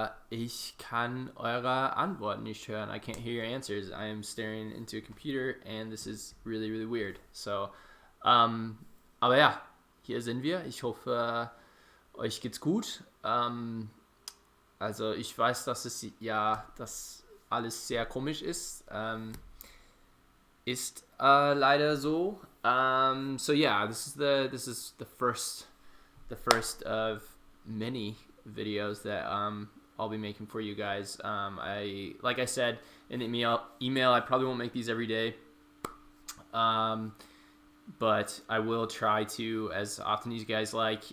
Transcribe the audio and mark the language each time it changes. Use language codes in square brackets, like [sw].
[de] Ich kann eure Antworten nicht hören. [en] I can't hear your answers. I am staring into a computer and this is really, really weird. [de] So, aber ja, hier sind wir. Ich hoffe, euch geht's gut. Also ich weiß, dass es ja, dass alles sehr komisch ist. Ist leider so. [en] So yeah, this is the first of many videos that I'll be making for you guys. Like I said in the email, I probably won't make these every day, but I will try to as often as you guys like.